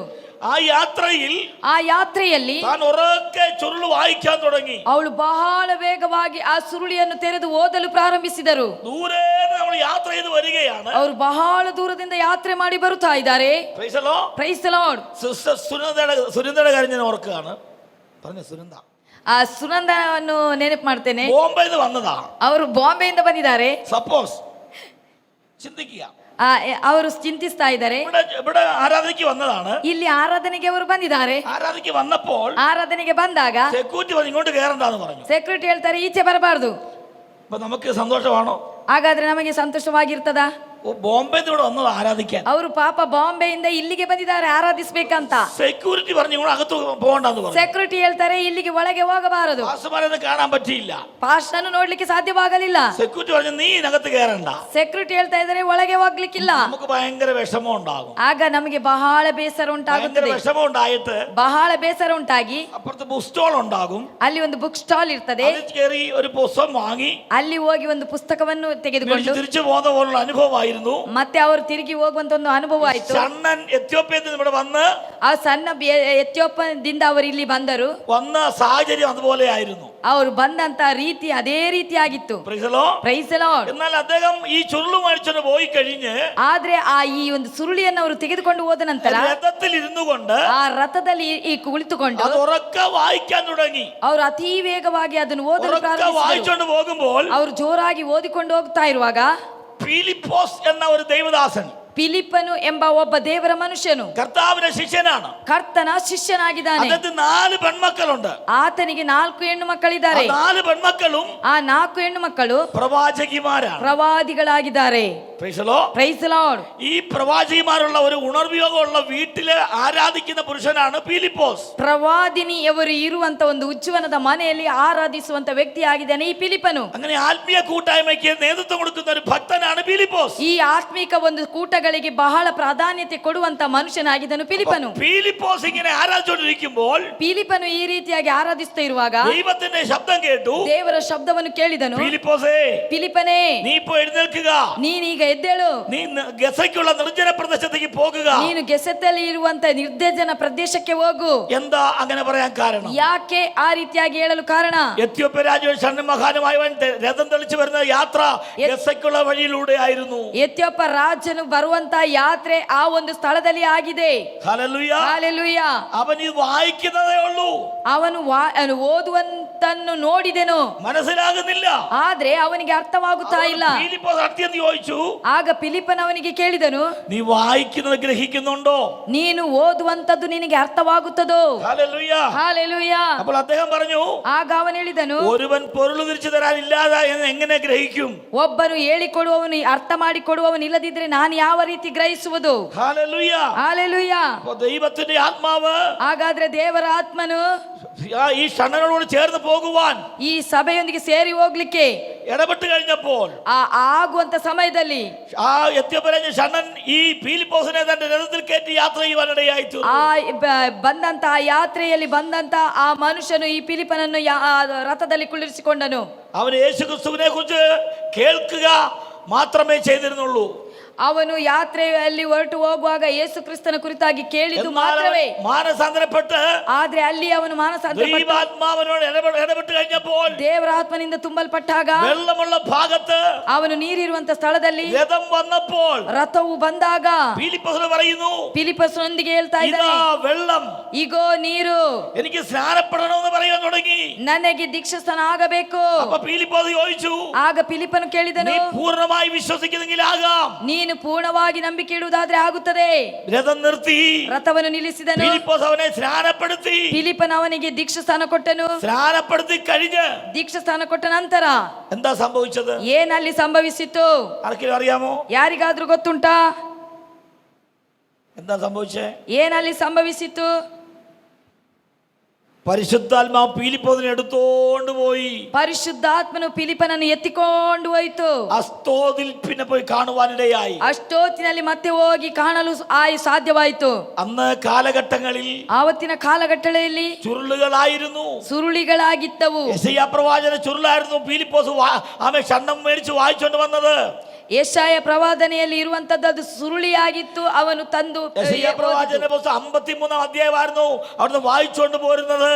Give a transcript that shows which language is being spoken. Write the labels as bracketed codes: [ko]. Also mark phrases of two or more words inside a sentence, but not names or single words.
[ml] ആ യാത്രയിൽ താൻ ഉറക്കെ ചുരുള് വായിക്കാൻ തുടങ്ങി. [kn] ಅವಳು ಬಹಳ ವೇಗವಾಗಿ ಆ ಸುರುಳಿಯನ್ನು ತೆರೆದು ಓದಲು ಪ್ರಾರಂಭಿಸಿದರು. [ml] ദൂരെ നമ്മൾ യാത്ര ചെയ്ത് വരികയാണ്. [kn] ಅವರು ಬಹಳ ದೂರದಿಂದ ಯಾತ್ರೆ ಮಾಡಿ ಬರುತ್ತಾ ಇದ್ದಾರೆ. [en] Praise the Lord. [ml] സുനന്ദയുടെ കാര്യം ഞാൻ ഓർക്കുകയാണ്. പറഞ്ഞു ಸುನಂದ. [kn] ಆ ಸುನಂದವನ್ನು ನೆನಪು ಮಾಡ್ತೇನೆ. [ml] ബോംബെയിൽ വന്നതാ. [kn] ಅವರು ಬಾಂಬೆಯಿಂದ ಬಂದಿದ್ದಾರೆ. [ml] സപ്പോസ് ചിന്തിക്കുക, [kn] ಅವರು ಚಿಂತಿಸ್ತಾ ಇದ್ದಾರೆ. [ml] ഇവിടെ ആരാധനയ്ക്ക് വന്നതാണ്. [kn] ಇಲ್ಲಿ ಆರಾಧನೆಗೆ ಅವರು ಬಂದಿದ್ದಾರೆ. [ml] ആരാധനയ്ക്ക് വന്നപ്പോൾ [kn] ಆರಾಧನೆಗೆ ಬಂದಾಗ [ml] സെക്യൂരിറ്റി പറഞ്ഞു ഇങ്ങോട്ട് കയറണ്ടെന്ന് പറഞ്ഞു. [kn] ಸೆಕ್ಯೂರಿಟಿ ಹೇಳ್ತಾರೆ ಈಚೆ ಬರಬಾರ್ದು. [ml] അപ്പൊ നമുക്ക് സന്തോഷമാണോ? [kn] ಹಾಗಾದ್ರೆ ನಮಗೆ ಸಂತೋಷವಾಗಿರ್ತದ? [ml] ബോംബെ വന്നത് ആരാധിക്കാൻ. [kn] ಅವರು ಪಾಪ ಬಾಂಬೆಯಿಂದ ಇಲ್ಲಿಗೆ ಬಂದಿದ್ದಾರೆ ಆರಾಧಿಸಬೇಕಂತ. [ml] ಸೆಕ್ಯೂರಿಟಿ പറഞ്ഞു [kn] ಇವರು ಅಗತ್ತು [ml] പോകണ്ടെന്ന് പറഞ്ഞു. [kn] ಸೆಕ್ಯೂರಿಟಿ ಹೇಳ್ತಾರೆ ಇಲ್ಲಿಗೆ ಒಳಗೆ ಹೋಗಬಾರದು. [ml] പാസ്റ്റർമാരെ കാണാൻ പറ്റിയില്ല. [kn] ಪಾಸ್ಟರ್ನ ನೋಡ್ಲಿಕ್ಕೆ ಸಾಧ್ಯವಾಗಲಿಲ್ಲ. [ml] ಸೆಕ್ಯೂರಿಟಿ പറഞ്ഞു ನೀ ഇതിനകത്ത് കയറണ്ട. [kn] ಸೆಕ್ಯೂರಿಟಿ ಹೇಳ್ತಾ ಇದ್ದಾರೆ ಒಳಗೆ ಹೋಗ್ಲಿಕ್ಕಿಲ್ಲ. [ml] നമുക്ക് ഭയങ്കര വിഷമം ഉണ്ടാകും. [kn] ಆಗ ನಮಗೆ ಬಹಳ ಬೇಸರ ಉಂಟಾಗುತ್ತದೆ. [ml] വിഷമം ഉണ്ടായിട്ട് [kn] ಬಹಳ ಬೇಸರ ಉಂಟಾಗಿ [ml] അപ്പുറത്ത് ബുക്ക് സ്റ്റോൾ ഉണ്ടാകും. [kn] ಅಲ್ಲಿ ಒಂದು ಬುಕ್ ಸ್ಟಾಲ್ ಇರ್ತದೆ. [ml] അതിൽ കയറി ഒരു പുസ്തകം വാങ്ങി [kn] ಅಲ್ಲಿ ಹೋಗಿ ಒಂದು ಪುಸ್ತಕವನ್ನು ತೆಗೆದುಕೊಂಡು [ml] തിരിച്ചു പോകുന്ന പോലുള്ള അനുഭവമായിരുന്നു. [kn] ಮತ್ತೆ ಅವರು ತಿರುಗಿ ಹೋಗುವಂತ ಒಂದು ಅನುಭವ ಆಯ್ತು. [ml] ഷണ്ണൻ എത്യോപ്യയിൽ ഇവിടെ വന്ന് [kn] ಆ ಸಣ್ಣ ಎಥಿಯೋಪ್ಯದಿಂದ ಅವರು ಇಲ್ಲಿ ಬಂದರು. [ml] വന്ന സാഹചര്യം അതുപോലെ ആയിരുന്നു. [kn] ಅವರು ಬಂದಂತ ರೀತಿ ಅದೇ ರೀತಿಯಾಗಿತ್ತು. [en] Praise the Lord. [ml] എന്നാൽ അദ്ദേഹം ഈ ചുരുള് മേടിച്ചോണ്ട് പോയി കഴിഞ്ഞ് [kn] ಆದ್ರೆ ಈ ಒಂದು ಸುರುಳಿಯನ್ನು ಅವರು ತೆಗೆದುಕೊಂಡು ಹೋದ ನಂತರ [ml] രഥത്തിൽ ഇരുന്നു കൊണ്ട് [kn] ಆ ರಥದಲ್ಲಿ ಕುಳಿತುಕೊಂಡು [ml] അത് ഉറക്കെ വായിക്കാൻ തുടങ്ങി. [kn] ಅವರು ಅತಿ ವೇಗವಾಗಿ ಅದನ್ನು ಓದಲು ಪ್ರಾರಂಭಿಸಿದರು. [ml] വായിച്ചോണ്ട് പോകുമ്പോൾ [kn] ಅವರು ಜೋರಾಗಿ ಓದಿಕೊಂಡು ಹೋಗ್ತಾ ಇರುವಾಗ [ml] ഫിലിപ്പോസ് എന്ന ഒരു ദൈവദാസൻ, [kn] ಫಿಲಿಪ್ಪನು ಎಂಬ ಒಬ್ಬ ದೇವರ ಮನುಷ್ಯನು [ml] കർത്താവിന്റെ ശിഷ്യനാണ്. [kn] ಕರ್ತನ ಶಿಷ್ಯನಾಗಿದ್ದಾನೆ. [ml] അദ്ദേഹത്തിന് 4 പെൺമക്കളുണ്ട്. [kn] ಆತನಿಗೆ 4 ಹೆಣ್ಣು ಮಕ್ಕಳಿದ್ದಾರೆ. [ml] 4 പെൺമക്കളും [kn] ಆ 4 ಹೆಣ್ಣು ಮಕ್ಕಳು [ml] പ്രവാചകിമാരാണ്. [kn] ಪ್ರವಾದಿಗಳಾಗಿದ್ದಾರೆ. [en] Praise the Lord. Praise the Lord. [ml] ഈ പ്രവാചകിമാരുള്ള ഒരു ഉണർവിയോഗമുള്ള വീട്ടില് ആരാധിക്കുന്ന പുരുഷനാണ് ഫിലിപ്പോസ്. [kn] ಪ್ರವಾದಿನಿಯವರು ಇರುವಂತ ಒಂದು ಉಜ್ಜೀವನದ ಮನೆಯಲ್ಲಿ ಆರಾಧಿಸುವಂತ ವ್ಯಕ್ತಿಯಾಗಿದ್ದಾನೆ ಈ ಫಿಲಿಪ್ಪನು. [ml] അങ്ങനെ ആത്മീയ കൂട്ടായ്മയ്ക്ക് നേതൃത്വം കൊടുക്കുന്ന ഒരു ഭക്തനാണ് ഫിലിപ്പോസ്. [kn] ಈ ಆತ್ಮಿಕ ಒಂದು ಕೂಟಗಳಿಗೆ ಬಹಳ ಪ್ರಾಧಾನ್ಯತೆ ಕೊಡುವಂತ ಮನುಷ್ಯನಾಗಿದ್ದನು ಫಿಲಿಪ್ಪನು. [ml] ഫിലിപ്പോസ് ഇങ്ങനെ ആരാധിച്ചുകൊണ്ടിരിക്കുമ്പോൾ [kn] ಫಿಲಿಪ್ಪನು ಈ ರೀತಿಯಾಗಿ ಆರಾಧಿಸ್ತಾ ಇರುವಾಗ [ml] ദൈവത്തിന്റെ ശബ്ദം കേട്ടു. [kn] ದೇವರ ಶಬ್ದವನ್ನು ಕೇಳಿದನು. [ml] ഫിലിപ്പോസേ, [kn] ಫಿಲಿಪ್ಪನೇ, [ml] നീ ഇപ്പോൾ എഴുന്നേൽക്കുക, [kn] ನೀನೀಗ ಎದ್ದೇಳು, [ml] നീ ഗസയ്ക്കുള്ള നിർജ്ജന പ്രദേശത്തേക്ക് പോകുക. [kn] ನೀನು ಗೆಸೆತಲ್ಲಿ ಇರುವಂತ ನಿರ್ದೇಶನ ಪ್ರದೇಶಕ್ಕೆ ಹೋಗು. [ml] എന്താ അങ്ങനെ പറയാൻ കാരണം? [kn] ಯಾಕೆ ಆ ರೀತಿಯಾಗಿ ಹೇಳಲು ಕಾರಣ? [ml] എത്യോപ്യ രാജാവ് ഷണ്മഹാനുമായവൻ രഥം തെളിച്ചു വരുന്ന യാത്ര ഗസയ്ക്കുള്ള വഴിയിലൂടെ ആയിരുന്നു. [kn] ಎತ್ಯೋಪ ರಾಜನು ಬರುವಂತ ಯಾತ್ರೆ ಆ ಒಂದು ಸ್ಥಳದಲ್ಲಿ ಆಗಿದೆ. [ml] ഹല്ലേലൂയ. [kn] ಹಾಲೆಲೂಯ. [ml] അവൻ ഇത് വായിക്കുന്നതേ ഉള്ളൂ, [kn] ಅವನು ಓದುವಂತನ್ನು ನೋಡಿದೆನು, [ml] മനസ്സിലാകുന്നില്ല. [kn] ಆದ್ರೆ ಅವನಿಗೆ ಅರ್ಥವಾಗುತ್ತಾ ಇಲ್ಲ. [ml] ഫിലിപ്പോസ് അടുത്തെന്ന് ചോദിച്ചു, [kn] ಆಗ ಫಿಲಿಪ್ಪನ ಅವನಿಗೆ ಕೇಳಿದನು, [ml] നീ വായിക്കുന്നത് ഗ്രഹിക്കുന്നുണ്ടോ? [kn] ನೀನು ಓದುವಂತದ್ದು ನಿನಗೆ ಅರ್ಥವಾಗುತ್ತದೋ? [ml] ഹല്ലേലൂയ. [kn] ಹಾಲೆಲೂಯ. [ml] അപ്പോൾ അദ്ദേഹം പറഞ്ഞു, [kn] ಆಗ ಅವನು ಹೇಳಿದನು, [ml] ഒരുവൻ പൊരുൾ തിരിച്ചു തരാൻ ഇല്ലാതെ എന്ന് എങ്ങനെ ഗ്രഹിക്കും? [kn] ಒಬ್ಬನು ಹೇಳಿಕೊಡುವವನು ಅರ್ಥ ಮಾಡಿಕೊಡುವವನು ಇಲ್ಲದಿದ್ರೆ ನಾನು ಯಾವ ರೀತಿ ಗ್ರಹಿಸುವುದು? [ml] ഹല്ലേലൂയ. [kn] ಹಾಲೆಲೂಯ. [ml] അപ്പോൾ ദൈവത്തിന്റെ ആത്മാവ് [kn] ಹಾಗಾದ್ರೆ ದೇವರ ಆತ್ಮನು [ml] ഈ ഷണ്ണനോട് ചേർന്ന് പോകുവാൻ [kn] ಈ ಸಭೆಯೊಂದಿಗೆ ಸೇರಿ ಹೋಗ್ಲಿಕ್ಕೆ [ml] ഇടപെട്ട് കഴിഞ്ഞപ്പോൾ [kn] ಆಗುವಂತ ಸಮಯದಲ್ಲಿ [ml] ആ എത്യോപ്യൻ ഷണ്ണൻ ഈ ഫിലിപ്പോസിനെ തന്റെ രഥത്തിൽ കയറ്റി യാത്ര ചെയ്യുവാനിടയായി തീർന്നു. [kn] ಬಂದಂತ ಯಾತ್ರೆಯಲ್ಲಿ ಬಂದಂತ ಆ ಮನುಷ್ಯನು ಈ ಫಿಲಿಪ್ಪನನ್ನು ರಥದಲ್ಲಿ ಕುಳ್ಳಿರಿಸಿಕೊಂಡನು. [ml] അവൻ യേശു ക്രിസ്തുവിനെ കുറിച്ച് കേൾക്കുക മാത്രമേ ചെയ്തിരുന്നുള്ളൂ. [kn] ಅವನು ಯಾತ್ರೆಯಲ್ಲಿ ಹೊರಟು ಹೋಗುವಾಗ ಯೇಸು ಕ್ರಿಸ್ತನ ಕುರಿತಾಗಿ ಕೇಳಿದ್ದು ಮಾತ್ರವೇ. [ml] മാനസാന്തരപ്പെട്ട് [kn] ಆದ್ರೆ ಅಲ್ಲಿ ಅವನು [ml] ദൈവാത്മാവിനോട് ഇടപെട്ട് കഴിഞ്ഞപ്പോൾ [kn] ದೇವರ ಆತ್ಮನಿಂದ ತುಂಬಲ್ಪಟ್ಟಾಗ [ml] വെള്ളമുള്ള ഭാഗത്ത് [kn] ಅವನು ನೀರಿರುವಂತ ಸ್ಥಳದಲ್ಲಿ [ml] രഥം വന്നപ്പോൾ [kn] ರಥವು ಬಂದಾಗ [ml] ഫിലിപ്പോസിനോട് പറയുന്നു, [kn] ಫಿಲಿಪ್ಪನೊಂದಿಗೆ ಹೇಳ್ತಾ ಇದ್ದಾನೆ, [ml] വെള്ളം, [kn] ಈಗೋ ನೀರು, [ml] എനിക്ക് സ്നാനപ്പെടണമെന്ന് പറയാൻ തുടങ്ങി. [kn] ನನಗೆ ದೀಕ್ಷಾಸ್ನಾನ ಆಗಬೇಕು. [ml] അപ്പൊ ഫിലിപ്പോസ് ചോദിച്ചു, [kn] ಆಗ ಫಿಲಿಪ್ಪನು ಕೇಳಿದನು, [ml] നീ പൂർണ്ണമായി വിശ്വസിക്കുന്നെങ്കിൽ ആകാം. [kn] ನೀನು ಪೂರ್ಣವಾಗಿ ನಂಬಿಕೆ ಇಡುವುದಾದ್ರೆ ಆಗುತ್ತದೆ. [ml] രഥം നിർത്തി [kn] ರಥವನ್ನು ನಿಲ್ಲಿಸಿದನು. [ml] ഫിലിപ്പോസ് അവനെ സ്നാനപ്പെടുത്തി. [kn] ಫಿಲಿಪ್ಪನ ಅವನಿಗೆ ದೀಕ್ಷಾಸ್ನಾನ ಕೊಟ್ಟನು. [ml] സ്നാനപ്പെടുത്തി കഴിഞ്ഞ് [kn] ದೀಕ್ಷಾಸ್ನಾನ ಕೊಟ್ಟ ನಂತರ [ml] എന്താ സംഭവിച്ചത്? [kn] ಏನಲ್ಲಿ ಸಂಭವಿಸಿತು? [ml] ആർക്കെങ്കിലും അറിയാമോ? [kn] ಯಾರಿಗಾದ್ರೂ ಗೊತ್ತುಂಟಾ [ml] എന്താ സംഭവിച്ചേ? [kn] ಏನಲ್ಲಿ ಸಂಭವಿಸಿತು? [ml] പരിശുദ്ധാത്മാവ് ഫിലിപ്പോസിനെ എടുത്തോണ്ട് പോയി. [kn] ಪರಿಶುದ್ಧಾತ್ಮನು ಫಿಲಿಪ್ಪನನ್ನು ಎತ್ತಿಕೊಂಡು ಹೋಯಿತು. [ml] അസ്തോദിൽ പിന്നെ പോയി കാണുവാനിടയായി. [kn] ಅಷ್ಟೊತ್ತಿನಲ್ಲಿ ಮತ್ತೆ ಹೋಗಿ ಕಾಣಲು ಸಾಧ್ಯವಾಯಿತು. [ml] അന്ന് കാലഘട്ടങ്ങളിൽ [kn] ಆವತ್ತಿನ ಕಾಲಘಟ್ಟದಲ್ಲಿ [ml] ചുരുളുകളായിരുന്നു, [kn] ಸುರುಳಿಗಳಾಗಿದ್ದವು. [ml] യെശയ്യാ പ്രവാചന ചുരുളായിരുന്നു. ഫിലിപ്പോസ് ആമേ ഷണ്ണം മേടിച്ച് വായിച്ചോണ്ട് വന്നത്. [kn] ಯೆಶಾಯ ಪ್ರವಾದನೆಯಲ್ಲಿ ಇರುವಂತದ್ದು ಅದು ಸುರುಳಿಯಾಗಿತ್ತು. ಅವನು ತಂದು [ml] യെശയ്യാ പ്രവാചന പുസ്തകം 53 അധ്യായമായിരുന്നു അവിടുന്ന് വായിച്ചോണ്ട് പോരുന്നത്.